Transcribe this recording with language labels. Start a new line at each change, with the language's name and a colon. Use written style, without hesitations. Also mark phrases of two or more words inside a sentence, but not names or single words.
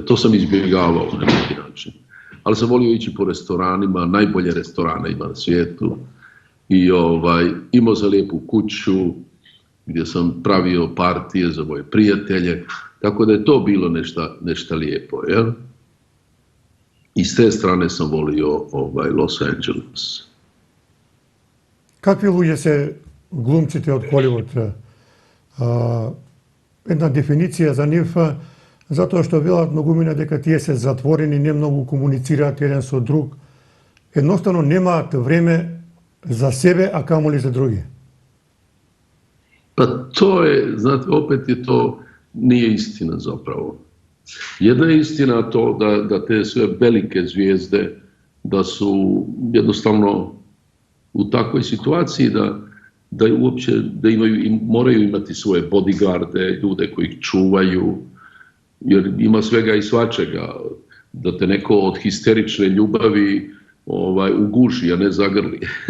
Croatian: To sam izbjegavao na neki način. Ali sam volio ići po restoranima, najbolje restorane ima na svijetu. I imao sam lijepu kuću gdje sam pravio partije za moje prijatelje. Tako da je to bilo nešto lijepo. Jel? I s te strane sam volio Los Angeles.
Macedonian: Какви луѓе се глумците од Холивуд? Една дефиниција за нив, затоа што велат многумина дека тие се затворени, не многу комуницираат еден со друг. Едноставно немаат време за себе, а камоли за други.
Croatian: Pa to je, znate, opet je to, nije istina zapravo. Jedna je istina to da te sve velike zvijezde, da su jednostavno u takvoj situaciji da uopće moraju imati svoje bodyguarde, ljude koji ih čuvaju, jer ima svega i svačega, da te neko od histerične ljubavi uguši, a ne zagrli.